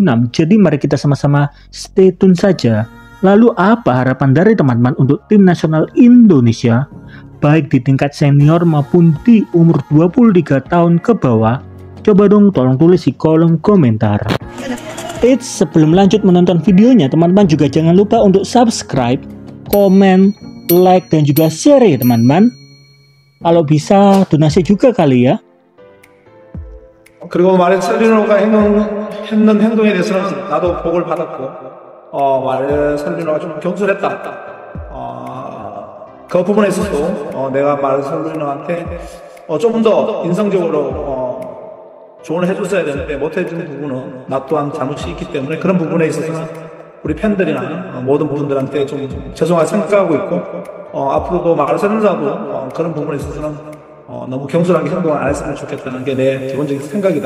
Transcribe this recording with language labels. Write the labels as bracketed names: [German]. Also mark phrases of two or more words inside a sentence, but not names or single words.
[Indonesian] Jadi mari kita sama-sama [English] stay tune [Indonesian] saja. Lalu apa harapan dari teman-teman untuk tim nasional Indonesia baik di tingkat senior maupun di umur 23 tahun ke bawah? Coba dong tolong tulis di kolom komentar. Sebelum lanjut menonton videonya, teman-teman juga jangan lupa untuk subscribe, komen, like, dan juga share ya teman-teman. Kalau bisa donasi juga kali ya. [Korean] 그리고 마르셀리노가 했는 행동에 대해서는 나도 보고를 받았고, 마르셀리노가 좀 경솔했다. 그 부분에 있어서 내가 마르셀리노한테 좀 더 인성적으로 조언을 해줬어야 되는데 못해준 부분은 나 또한 잘못이 있기 때문에 그런 부분에 있어서는 우리 팬들이나 모든 분들한테 좀 죄송하게 생각하고 있고, 앞으로도 마르셀로나도 그런 부분에 있어서는 너무 경솔하게 행동을 안 했으면 좋겠다는 게 내 기본적인 생각이다.